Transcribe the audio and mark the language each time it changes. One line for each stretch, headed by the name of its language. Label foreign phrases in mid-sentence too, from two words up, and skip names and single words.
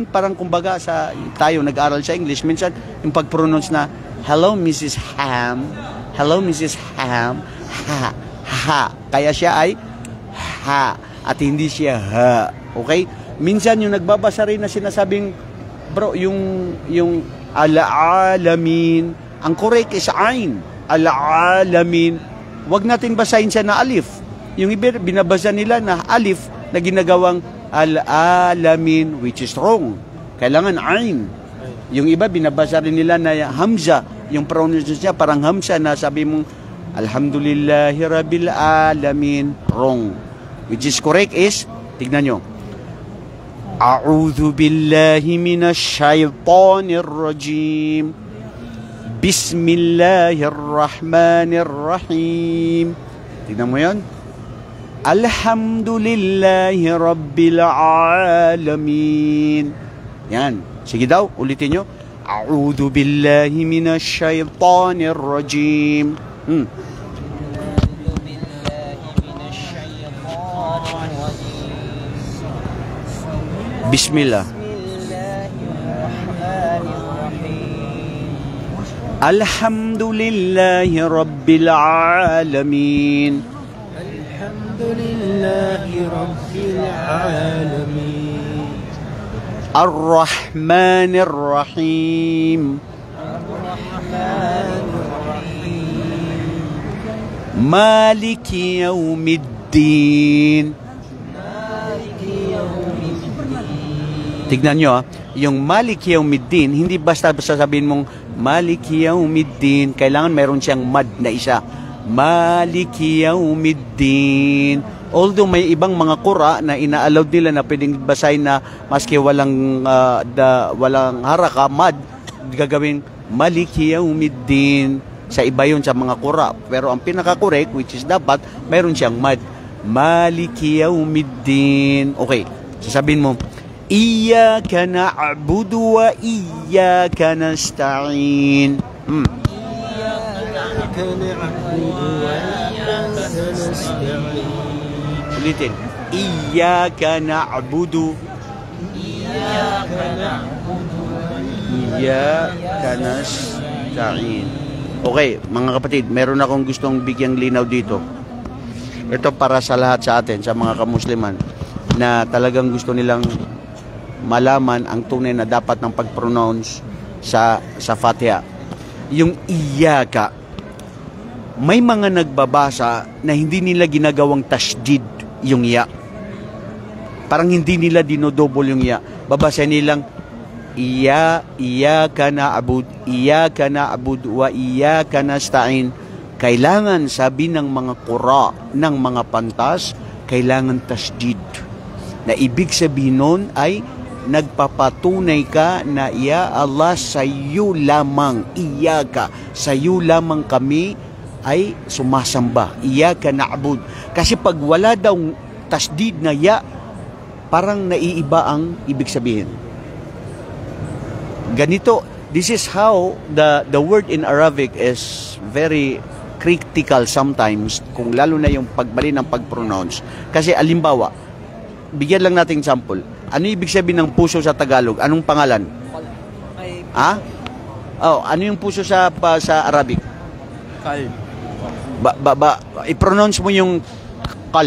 Filipino: Parang kumbaga tayo nag-aral sa English, minsan yung pag-pronounce na,
English: hello Mrs. Ham, hello Mrs. Ham, ha, ha.
Filipino: Kaya siya ay ha, at hindi siya ha. Okay? Minsan yung nagbabasa rin na sinasabing, bro, yung al-alamin, ang
English: correct is
Filipino: ain. Al-alamin. Wag natin basahin siya na alif. Yung iba, binabasa nila na alif na ginagawang al-alamin,
English: which is wrong.
Filipino: Kailangan ain. Yung iba, binabasa rin nila na hamza. Yung pronunciation niya parang hamza na sabi mong
Arabic: الحمد لله رب العالمين.
Filipino: Wrong.
English: Which is correct is,
Filipino: tignan nyo,
Arabic: أعوذ بالله من الشيطان الرجيم. بسم الله الرحمن الرحيم.
Filipino: Tignan mo yun.
Arabic: الحمد لله رب العالمين.
Filipino: Yan. Sige daw, ulitin nyo.
Arabic: أعوذ بالله من الشيطان الرجيم. Bismillah. الحمد لله رب العالمين. الحمد لله رب العالمين. الرحمن الرحيم. مالك يوم الدين.
Filipino: Tignan nyo, yung
Arabic: مالك يوم الدين,
Filipino: hindi basta sabihin mong
Arabic: مالك يوم الدين,
Filipino: kailangan meron siyang mad na isa.
Arabic: مالك يوم الدين.
Filipino: Although may ibang mga qura na ina-allowed nila na pwedeng basahin na maski walang haraka, mad, gagawin
Arabic: مالك يوم الدين.
Filipino: Sa iba yun sa mga qura. Pero ang pinaka-correct,
English: which is
Filipino: dapat, meron siyang mad.
Arabic: مالك يوم الدين.
Filipino: Okay, sasabihin mo,
Arabic: إياك نعبد وإياك نستعين. إياك نعبد وإياك نستعين. Ulitin. إياك نعبد. إياك نستعين.
Filipino: Okay, mga kapatid, meron akong gustong bigyang linaw dito. Ito para sa lahat sa atin, sa mga kamusliman, na talagang gusto nilang malaman ang tunay na dapat ng pag-pronounce sa Fatiha. Yung iyaka, may mga nagbabasa na hindi nila ginagawang tasdid yung ya. Parang hindi nila dinodouble yung ya. Babasa nilang
Arabic: إياك نعبد وإياك نستعين.
Filipino: Kailangan, sabi ng mga qura, ng mga pantas, kailangan tasdid. Na ibig sabihin nun ay nagpapatunay ka na
Arabic: يا الله,
Filipino: sa iyo lamang, iyaka, sa iyo lamang kami ay sumasamba.
Arabic: إياك نعبد.
Filipino: Kasi pag wala daw tasdid na ya, parang naiiba ang ibig sabihin. Ganito,
English: this is how the word in Arabic is very critical sometimes,
Filipino: kung lalo na yung pagbali ng pag-pronounce. Kasi alimbawa, bigyan lang natin sample. Ano ibig sabihin ng puso sa Tagalog? Anong pangalan? Ha? Oh, ano yung puso sa Arabic? Kalb. I-pronounce mo yung kalb.